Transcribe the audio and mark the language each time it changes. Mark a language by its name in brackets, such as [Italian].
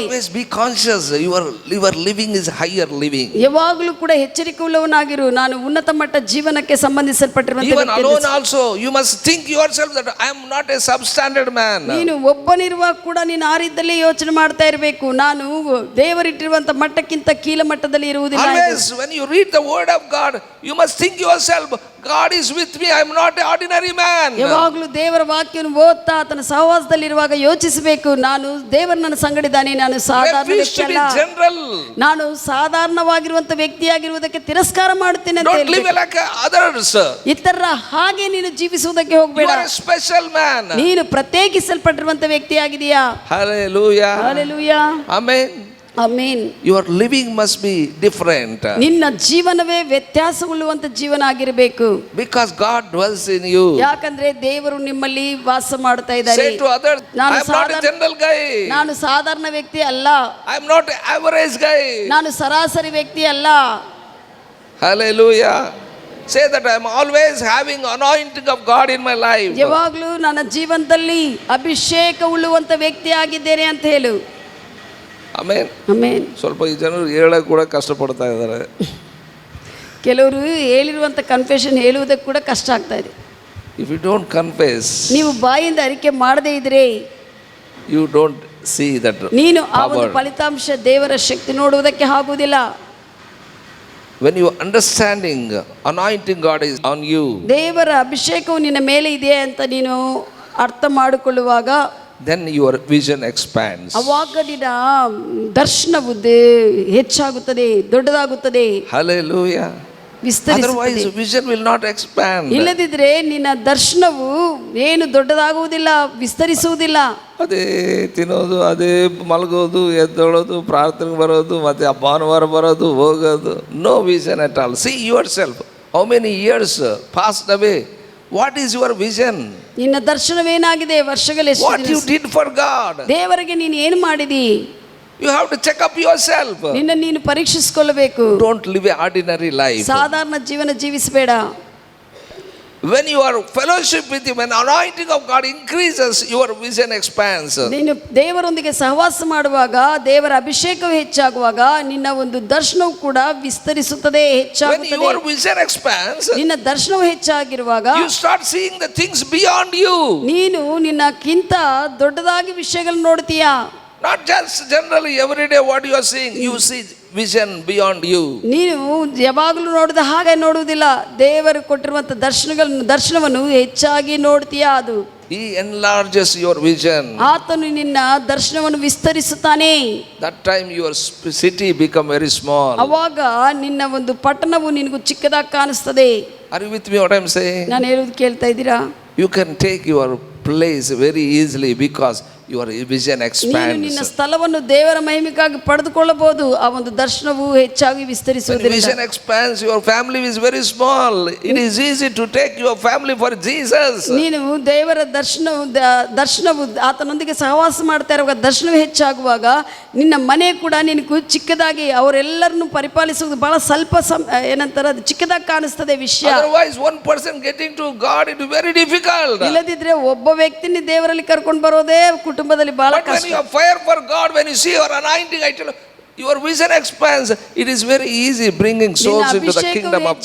[English] Always be conscious, your living is higher living. [Kannada] ಯಾವಾಗಲೂ ಕೂಡ ಎಚ್ಚರಿಕೆ ಉಳ್ಳವನಾಗಿರು, ನಾನು ಉನ್ನತ ಮಟ್ಟ ಜೀವನಕ್ಕೆ ಸಂಬಂಧಿಸಲ್ಪಟ್ಟಿರುವಂತ. [English] Even alone also, you must think yourself that I am not a substandard man. [Kannada] ನೀನು ಒಬ್ಬನಿರುವಾಗ ಕೂಡ ನೀನು ಆ ರೀತಿಯಲ್ಲಿ ಯೋಚನೆ ಮಾಡ್ತಾ ಇರಬೇಕು, ನಾನು ದೇವರಿಟ್ಟಿರುವಂತ ಮಟ್ಟಕ್ಕಿಂತ ಕೀಳಮಟ್ಟದಲ್ಲಿ ಇರುವುದಿಲ್ಲ. [English] Always when you read the word of God, you must think yourself, God is with me, I am not an ordinary man. [Kannada] ಯಾವಾಗಲೂ ದೇವರ ವಾಕ್ಯವನ್ನು ಓದ್ತಾ ಆತನ ಸಹವಾಸದಲ್ಲಿರುವಾಗ ಯೋಚಿಸಬೇಕು, ನಾನು ದೇವರು ನನ್ನ ಸಂಗಡಿದ್ದಾನೆ, ನಾನು ಸಾಧಾರಣ ವ್ಯಕ್ತಿ ಅಲ್ಲ, ನಾನು ಸಾಧಾರಣವಾಗಿರುವಂತ ವ್ಯಕ್ತಿಯಾಗಿರುವುದಕ್ಕೆ ತಿರಸ್ಕಾರ ಮಾಡುತ್ತೇನೆ ಅಂತ [English] Don't live like others. [Kannada] ಇತರರ ಹಾಗೆ ನೀನು ಜೀವಿಸುವುದಕ್ಕೆ ಹೋಗಬೇಡ. [English] You are a special man. [Kannada] ನೀನು ಪ್ರತ್ಯೇಕಿಸಲ್ಪಟ್ಟಿರುವಂತ ವ್ಯಕ್ತಿಯಾಗಿದೆಯಾ. [English] Hallelujah. Hallelujah. Amen. [Kannada] Amen. [English] Your living must be different. [Kannada] ನಿನ್ನ ಜೀವನವೇ ವ್ಯತ್ಯಾಸಗೊಳ್ಳುವಂತ ಜೀವನ ಆಗಿರಬೇಕು. [English] Because God dwells in you. [Kannada] ಯಾಕಂದ್ರೆ ದೇವರು ನಿಮ್ಮಲ್ಲಿ ವಾಸ ಮಾಡ್ತಾ ಇದ್ದಾರೆ. [English] Say to others, I am not a general guy. [Kannada] ನಾನು ಸಾಧಾರಣ ವ್ಯಕ್ತಿ ಅಲ್ಲ. [English] I am not an average guy. [Kannada] ನಾನು ಸರಾಸರಿ ವ್ಯಕ್ತಿ ಅಲ್ಲ. [English] Hallelujah. Say that I am always having anointing of God in my life. [Kannada] ಯಾವಾಗಲೂ ನನ್ನ ಜೀವನದಲ್ಲಿ ಅಭಿಷೇಕ ಉಳ್ಳುವಂತ ವ್ಯಕ್ತಿ ಆಗಿದ್ದೇನೆ ಅಂತ ಹೇಳು. ಆಮೇನ್. ಆಮೇನ್. ಸ್ವಲ್ಪ ಈ ಜನರು ಹೇಳಕ್ಕೆ ಕೂಡ ಕಷ್ಟಪಡ್ತಾ ಇದ್ದಾರೆ. ಕೆಲವರು ಹೇಳಿರುವಂಥ ಕನ್ಫೆಷನ್ ಹೇಳುವುದಕ್ಕೆ ಕೂಡ ಕಷ್ಟ ಆಗ್ತಾ ಇದೆ. [English] if you don't confess, [Kannada] ನೀವು ಬಾಯಿಂದ ಅರಿಕೆ ಮಾಡದೇ ಇದ್ರೆ, [English] you don't see that, [Kannada] ನೀನು ಆ ಒಂದು ಫಲಿತಾಂಶ ದೇವರ ಶಕ್ತಿ ನೋಡುವುದಕ್ಕೆ ಆಗುವುದಿಲ್ಲ. [English] when you understanding anointing God is on you, [Kannada] ದೇವರ ಅಭಿಷೇಕವು ನಿನ್ನ ಮೇಲೆ ಇದೆ ಅಂತ ನೀನು ಅರ್ಥ ಮಾಡಿಕೊಳ್ಳುವಾಗ, [English] then your vision expands. [Kannada] ಅವಾಗ ನಿನ್ನ ದರ್ಶನವು ಹೆಚ್ಚಾಗುತ್ತದೆ, ದೊಡ್ಡದಾಗುತ್ತದೆ. [English] Hallelujah. Otherwise vision will not expand. [Kannada] ಇಲ್ಲದಿದ್ರೆ ನಿನ್ನ ದರ್ಶನವು ಏನು ದೊಡ್ಡದಾಗುವುದಿಲ್ಲ, ವಿಸ್ತರಿಸುವುದಿಲ್ಲ. ಅದೇ ತಿನ್ನೋದು, ಅದೇ ಮಲಗೋದು, ಎದ್ದೊಳೋದು, ಪ್ರಾರ್ಥನೆಗೆ ಬರೋದು, ಮತ್ತೆ ಭಾನುವಾರ ಬರೋದು, ಹೋಗೋದು. [English] No vision at all. See yourself, how many years passed away. What is your vision? [Kannada] ನಿನ್ನ ದರ್ಶನವೇನಾಗಿದೆ? ವರ್ಷಗಳೆಷ್ಟು? [English] What you did for God? [Kannada] ದೇವರಿಗೆ ನೀನು ಏನು ಮಾಡಿದಿ? [English] You have to check up yourself. [Kannada] ನಿನ್ನ ನೀನು ಪರೀಕ್ಷಿಸಿಕೊಳ್ಳಬೇಕು. [English] Don't live an ordinary life. [Kannada] ಸಾಧಾರಣ ಜೀವನ ಜೀವಿಸಬೇಡ. [English] When you are fellowship with him, when anointing of God increases, your vision expands. [Kannada] ನೀನು ದೇವರೊಂದಿಗೆ ಸಹವಾಸ ಮಾಡುವಾಗ, ದೇವರ ಅಭಿಷೇಕವು ಹೆಚ್ಚಾಗುವಾಗ ನಿನ್ನ ಒಂದು ದರ್ಶನವು ಕೂಡ ವಿಸ್ತರಿಸುತ್ತದೆ, ಹೆಚ್ಚಾಗುತ್ತದೆ. [English] When your vision expands, [Kannada] ನಿನ್ನ ದರ್ಶನವು ಹೆಚ್ಚಾಗಿರುವಾಗ [English] you start seeing the things beyond you. [Kannada] ನೀನು ನಿನ್ನಕ್ಕಿಂತ ದೊಡ್ಡದಾಗಿ ವಿಷಯಗಳನ್ನು ನೋಡ್ತೀಯಾ. [English] Not just generally every day what you are seeing, you see vision beyond you. [Kannada] ನೀನು ಯಾವಾಗಲೂ ನೋಡಿದ ಹಾಗೆ ನೋಡುವುದಿಲ್ಲ, ದೇವರು ಕೊಟ್ಟಿರುವಂಥ ದರ್ಶನವನ್ನು ಹೆಚ್ಚಾಗಿ ನೋಡ್ತೀಯಾ. ಅದು [English] He enlarges your vision. [Kannada] ಆತನು ನಿನ್ನ ದರ್ಶನವನ್ನು ವಿಸ್ತರಿಸುತ್ತಾನೆ. [English] That time your city become very small. [Kannada] ಅವಾಗ ನಿನ್ನ ಒಂದು ಪಟ್ಟಣವು ನಿನಗೂ ಚಿಕ್ಕದಾಗಿ ಕಾಣಿಸ್ತದೆ. [English] Are you with me what I am saying? [Kannada] ನಾನು ಹೇಳೋದು ಕೇಳ್ತಾ ಇದ್ದೀರಾ? [English] You can take your place very easily because your vision expands. [Kannada] ನೀನು ನಿನ್ನ ಸ್ಥಳವನ್ನು ದೇವರ ಮಹಿಮೆಗಾಗಿ ಪಡೆದುಕೊಳ್ಳಬಹುದು. ಆ ಒಂದು ದರ್ಶನವು ಹೆಚ್ಚಾಗಿ ವಿಸ್ತರಿಸುವುದಿಲ್ಲ. [English] When vision expands, your family is very small. It is easy to take your family for Jesus. [Kannada] ನೀನು ದೇವರ ದರ್ಶನವು ಆತನೊಂದಿಗೆ ಸಹವಾಸ ಮಾಡ್ತಾ ಇರುವಾಗ, ದರ್ಶನವು ಹೆಚ್ಚಾಗುವಾಗ ನಿನ್ನ ಮನೆ ಕೂಡ ನಿನಗೂ ಚಿಕ್ಕದಾಗಿ, ಅವರೆಲ್ಲರನ್ನು ಪರಿಪಾಲಿಸುವುದು ಬಹಳ ಸ್ವಲ್ಪ ಏನಂತಾರೆ, ಅದು ಚಿಕ್ಕದಾಗಿ ಕಾಣಿಸ್ತದೆ ವಿಷಯ. [English] Otherwise one person getting to God, it is very difficult. [Kannada] ಇಲ್ಲದಿದ್ರೆ ಒಬ್ಬ ವ್ಯಕ್ತಿని ದೇವರಲ್ಲಿ ಕರ್ಕೊಂಡು ಬರೋದೇ ಕುಟುಂಬದಲ್ಲಿ ಬಹಳ ಕಷ್ಟ. [English] But when you have fire for God, when you see your anointing, I tell you, your vision expands. It is very easy bringing souls into the kingdom of God.